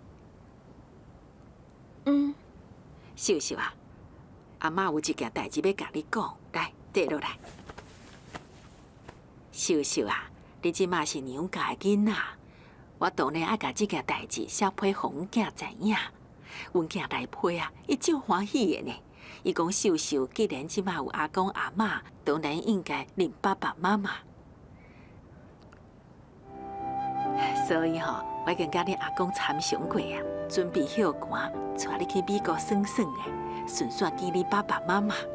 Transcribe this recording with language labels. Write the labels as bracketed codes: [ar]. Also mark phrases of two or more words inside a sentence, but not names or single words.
[nan] 秀秀啊，阿嬷有一件代志要甲你讲，来坐落来。秀秀啊，你即马是娘家的囡仔，我当然爱甲这件代志写批互阮囝知影。阮囝来批啊，伊足欢喜的呢。伊讲秀秀既然即马有阿公阿嬷，当然应该认爸爸妈妈。所以吼，我跟甲你阿公参详过啊，准备休寒，带你去美国耍耍的，顺便见你爸爸妈妈。